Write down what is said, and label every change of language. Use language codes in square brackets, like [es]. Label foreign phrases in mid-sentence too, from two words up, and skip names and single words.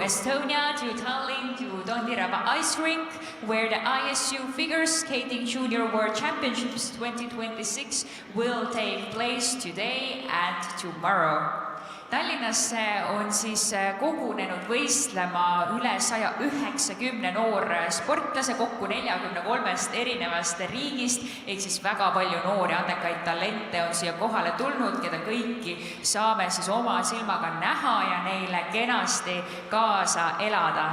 [en] Estonia to Tallinn to Tondiraba Ice Rink, where the ISU Figure Skating Junior World Championships 2026 will take place today and tomorrow. [et] Tallinnasse on siis kogunenud võistlema üle 190 noor sportlase kokku 43 erinevast riigist, ehk siis väga palju noori andekaid talente on siia kohale tulnud, keda kõiki saame siis oma silmaga näha ja neile kenasti kaasa elada.